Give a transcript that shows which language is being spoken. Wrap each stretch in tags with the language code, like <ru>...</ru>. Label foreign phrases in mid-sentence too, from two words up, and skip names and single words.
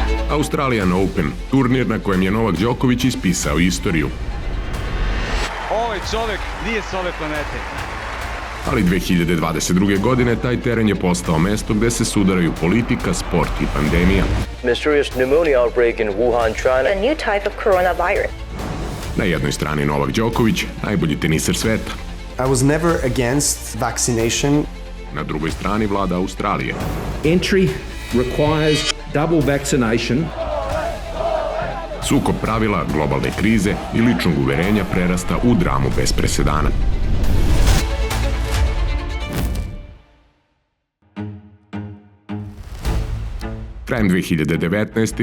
<sr>Australian Open, turnir na kojem je Novak Đoković ispisao istoriju. Ovaj čovek nije s ove planete. Ali 2022. godine taj teren je postao mesto gde se sudaraju politika, sport i pandemija.</sr> <en>Mysterious pneumonia outbreak in Wuhan, China. A new type of coronavirus.</en> <sr>Na jednoj strani Novak Đoković, najbolji teniser sveta.</sr> <en>I was never against vaccination.</en> <sr>Na drugoj strani vlada Australije.</sr> <en>Entry requires double vaccination.</en> <sr>Sukob pravila, globalne krize i ličnog uverenja prerasta u dramu bez presedana. Krajem 2019.</sr>